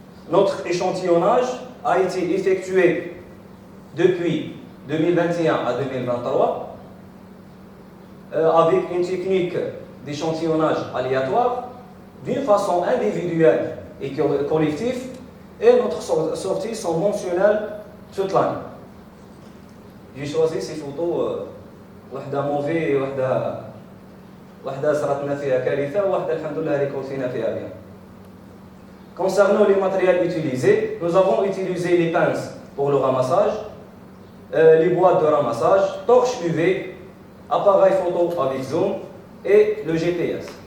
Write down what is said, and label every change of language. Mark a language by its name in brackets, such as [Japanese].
[French] Notre échantillonnage a été effectué depuis 2021 à 2023 avec une technique d'échantillonnage aléatoire d'une façon individuelle et collective, et notre sorties sont mentionnelles toute l'année. J'ai choisi ces photos, [Arabic] واحدة موفي واحدة صارتنا فيها كارثة وواحدة الحمد لله ريكولتينا فيها bien. [French] Concernant les matériels utilisés, nous avons utilisé les pinces pour le ramassage, les boîtes de ramassage, torches UV, appareil photo avec zoom et le GPS.